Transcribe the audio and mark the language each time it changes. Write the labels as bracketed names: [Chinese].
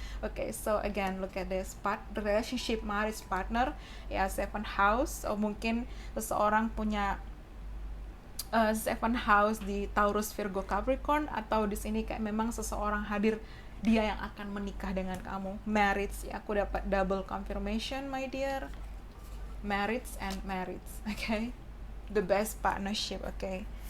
[English] Oke, so again look at this part, relationship, marriage, partner. Ya, Seven House. [Indonesian] So mungkin seseorang punya Seven House di Taurus, Virgo, Capricorn, atau di sini kayak memang seseorang hadir, dia yang akan menikah dengan kamu. [English] Marriage, [Indonesian] ya, aku dapat [English] double confirmation, my dear. Marriage and marriage, okay? The best partnership, okay?